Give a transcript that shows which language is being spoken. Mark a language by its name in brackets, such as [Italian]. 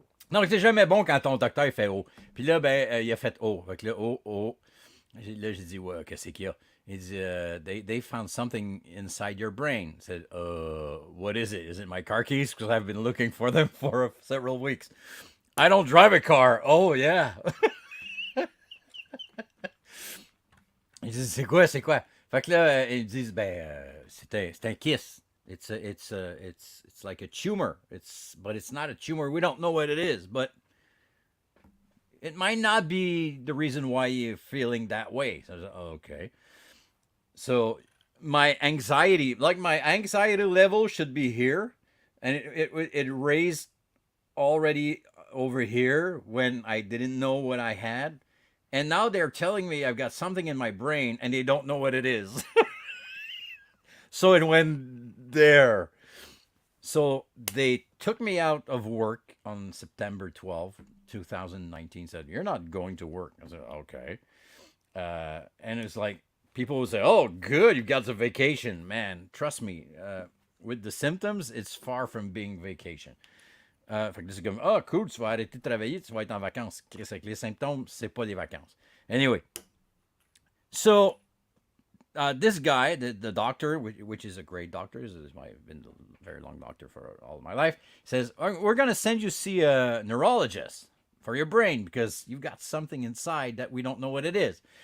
[French] Non, c'est jamais bon quand ton docteur fait oh. Puis là, ben, il a fait oh. Fait que là, oh, oh. Là, j'ai dit, ouais, qu'est-ce qu'il y a? Il dit, [English] they found something inside your brain. I said, what is it? Is it my car keys? Because I've been looking for them for several weeks. I don't drive a car. Oh, yeah. [French] Il dit, c'est quoi? Fait que là, ils disent, c'est un kiss. [English] It's like a tumor. But it's not a tumor. We don't know what it is, but it might not be the reason why you're feeling that way. So I was like, okay. So my anxiety level should be here, and it raised already over here when I didn't know what I had, and now they're telling me I've got something in my brain, and they don't know what it is. So it went there. So they took me out of work on September 12th, 2019. Said, "You're not going to work." I said, "Okay." And it's like, people will say, "Oh, good, you've got a vacation." Man, trust me, with the symptoms, it's far from being vacation. [French] Fait que c'est comme, ah, cool, tu vas arrêter de travailler, tu vas être en vacances. Chris, avec les symptômes, c'est pas des vacances. [English] Anyway, so this guy, the doctor, which is a great doctor, I've been a very long doctor for all of my life, says, we're going to send you see a neurologist for your brain because you've got something inside that we don't know what it is.